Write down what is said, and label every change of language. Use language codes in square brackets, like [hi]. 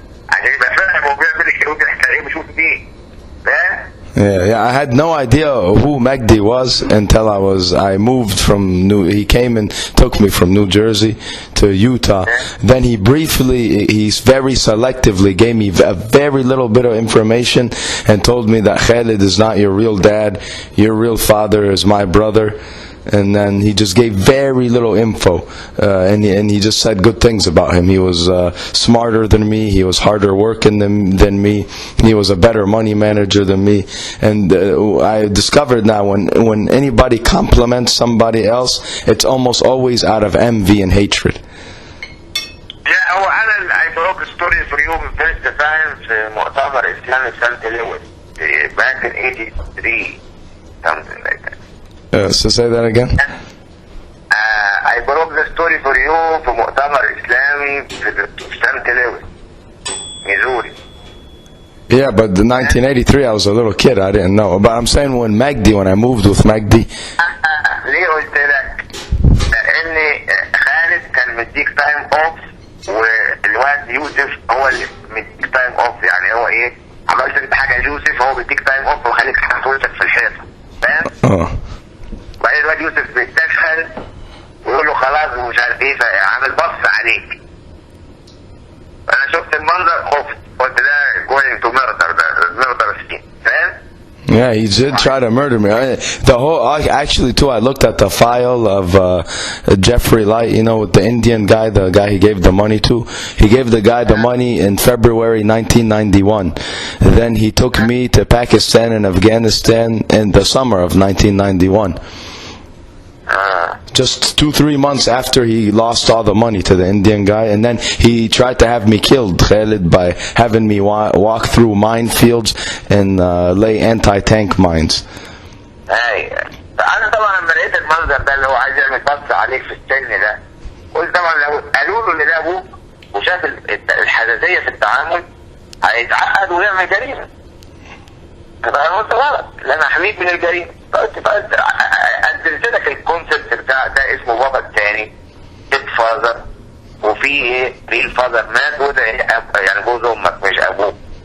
[ar] عشان يبقى فاهم هو بيعمل ايه وبيحكي ايه بيشوف ايه، فاهم؟ [en] Yeah, I had no idea who Magdy was until I moved from he came and took me from New Jersey to Utah. Then he very selectively gave me a very little bit of information and told me that Khalid is not your real dad, your real father is my brother. And then he just gave very little info, and he just said good things about him. He was smarter than me. He was harder working than me. He was a better money manager than me. And I discovered now when anybody compliments somebody else, it's almost always out of envy and hatred. Yeah, I broke a story for you first time [ar] في مؤتمر إسلامي في سنة الأول [en] back in 83, something like that. So say that again. I broke the story for you [ar] في مؤتمر إسلامي في سنة الأول ميزوري. [en] Yeah, but in 1983 I was a little kid. I didn't know. But I'm saying when I moved with Magdy. [ar] ليه قلت لك؟ لأن خالد كان مديك [en] time off [ar] والواد يوسف هو اللي مديك تايم أوف. يعني هو إيه؟ عملت أنت حاجة ليوسف هو بيديك تايم أوف وخليك تحط وشك في الحيطة، فاهم؟ بعدين الواد يوسف بيتدخل ويقول له خلاص ومش عارف ايه، فعامل بص عليك. انا شفت المنظر خفت، قلت ده [en] going to murder، [ar] ده [en] murder scene، [ar] فاهم؟ [en] Yeah, he did try to murder me. Actually, too, I looked at the file of Jeffrey Light, with the Indian guy, the guy he gave the money to. He gave the guy the money in February 1991. Then he took me to Pakistan and Afghanistan in the summer of 1991. Just 2-3 months after he lost all the money to the Indian guy, and then he tried to have me killed, Khalid, by having me walk through minefields and lay anti-tank mines. [ar] ايوه. انا طبعا لما لقيت المنظر ده اللي هو عايز يعمل بص عليك في السن ده، قلت طبعا لو قالوا له ان ده ابوك وشاف الحساسيه في التعامل هيتعقد ويعمل جريمه. فانا قلت غلط، لا انا احميك من الجريمه. قلت قدمت لك الكونسبت بتاع ده اسمه بابا الثاني، [en] stepfather, [ar] وفي ايه [en] real father [ar] مات، وده يعني جوز امك مش ابوك.